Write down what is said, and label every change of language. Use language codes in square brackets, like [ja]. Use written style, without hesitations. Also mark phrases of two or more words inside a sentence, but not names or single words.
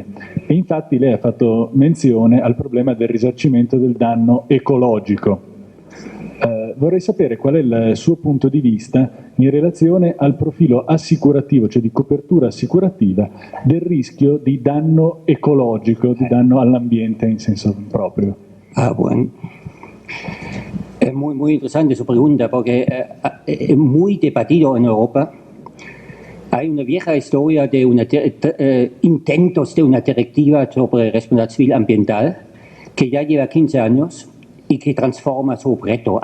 [it] E infatti lei ha fatto menzione al problema del risarcimento del danno ecologico. Vorrei sapere qual è il suo punto di vista in relazione al profilo assicurativo, cioè di copertura assicurativa, del rischio di danno ecologico, di danno all'ambiente in senso proprio. [es] Bueno. Es muy interesante su pregunta porque es muy debatido en Europa. Hay una vieja historia de intentos de una directiva sobre responsabilidad civil ambiental que ya lleva 15 años y que transforma su objeto.